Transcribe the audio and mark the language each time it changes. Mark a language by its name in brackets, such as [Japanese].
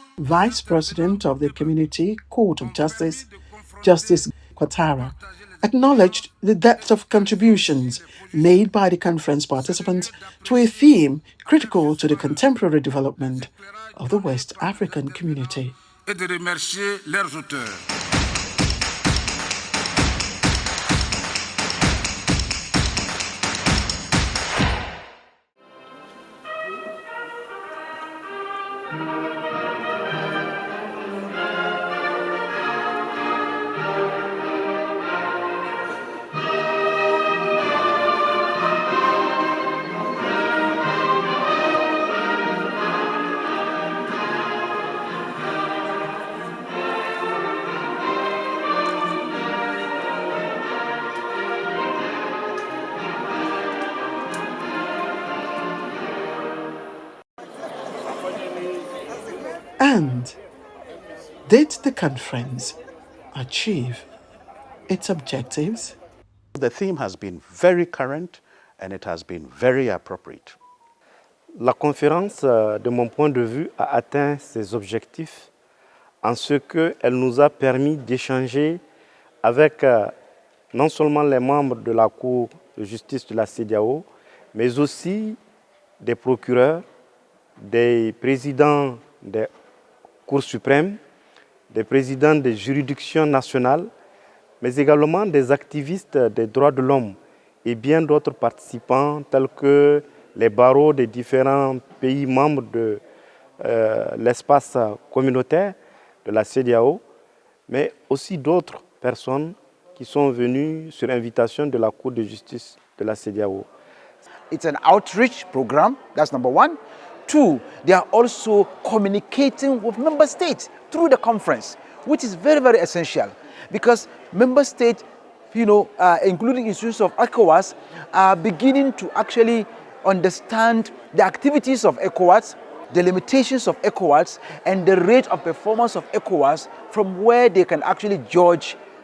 [English] Vice President of the Community Court of Justice, Justice Quatara, acknowledged the depth of contributions made by the conference participants to a theme critical to the contemporary development of the West African community. [French] Et de remercier leurs auteurs. [English] And did the conference achieve its objectives? The theme has been very current and it has been very appropriate. [French] La conférence, de mon point de vue, a atteint ses objectifs en ce qu'elle nous a permis d'échanger avec non seulement les membres de la Cour de justice de la CEDEAO, mais aussi des procureurs, des présidents des Cours suprêmes, des présidents des juridictions nationales, mais également des activistes des droits de l'homme et bien d'autres participants tels que les barreaux des différents pays membres de l'espace communautaire de la CEDEAO, mais aussi d'autres personnes qui sont venues sur invitation de la Cour de justice de la CEDEAO. [English] It's an outreach program, that's number one. Two, they are also communicating with member states through the conference, which is very, very essential because member states, including institutions of Ecowas, are beginning to actually understand the activities of Ecowas, the limitations of Ecowas, and the rate of performance of Ecowas from where they can actually judge